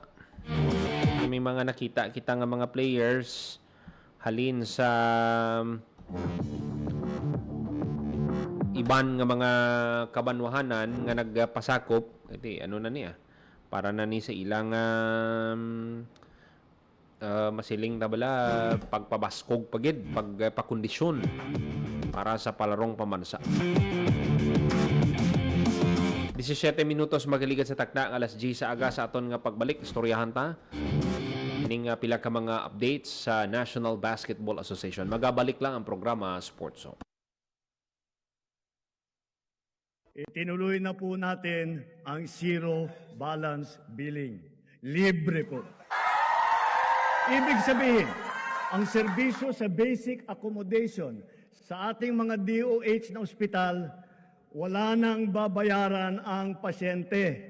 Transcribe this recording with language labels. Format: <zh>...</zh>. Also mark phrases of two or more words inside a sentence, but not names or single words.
<hil>May mga nakita kita nga mga players halin sa iban nga mga kabanwahanan nga nagpasakop, iti ano na niya, para na ni sa ilang masiling na bala pagpabaskog pagid, pagpakondisyon para sa palarong pambansa. 17 minutos magaligan sa takna, alas 10 sa aga sa aton nga pagbalik. Istoryahan ta ining pila ka mga updates sa National Basketball Association. Magabalik lang ang programa Sports Zone.</hil> <tl>Itinuloy na po natin ang</tl> <en>zero balance billing.</en> <tl>Libre po. Ibig sabihin, ang serbisyo sa</tl> <en>basic accommodation</en> <tl>sa ating mga DOH na ospital, wala nang babayaran ang pasyente.</tl>